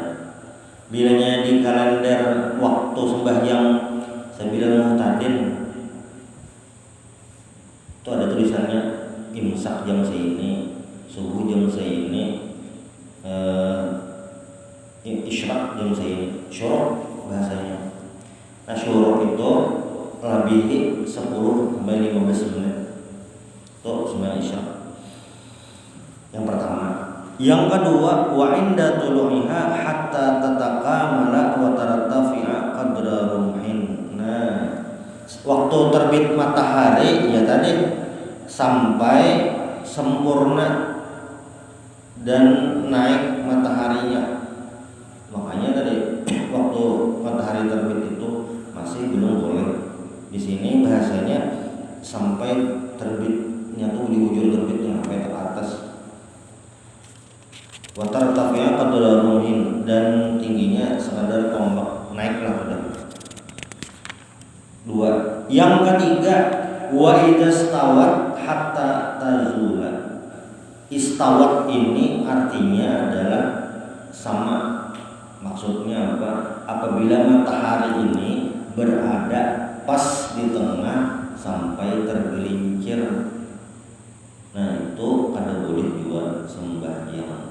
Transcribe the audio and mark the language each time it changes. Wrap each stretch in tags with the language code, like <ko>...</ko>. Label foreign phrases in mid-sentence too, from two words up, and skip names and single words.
<id>Bilanya di kalender waktu sembahyang Sabilal Muhtadin itu ada tulisannya imsak jam segini, subuh jam segini, isyraq jam segini, syuruk bahasanya. Nah syuruk itu lebih 10 sampai 15 menit itu sembahyang isya. Yang pertama. Yang kedua,</id> <ar>وعند طلوعها حتى تتكامل وترتفع قدر رمح.</ar> <id>Nah, waktu terbit matahari ya tadi sampai sempurna dan naik mataharinya. Makanya tadi waktu matahari terbit itu masih belum boleh. Di sini bahasanya sampai terbitnya tuh di ujung terbitnya sampai ke atas.</id> <ar>وترتفع قدر رمح,</ar> <id>dan tingginya sekadar tombak, naiklah sudah. 2. Yang ketiga,</id> <ar>وإذا استوت حتى تزول.</ar> <id>Istawat ini artinya adalah sama. Maksudnya apa? Apabila matahari ini berada pas di tengah sampai tergelincir, nah itu kada boleh juga sembahyang.</id>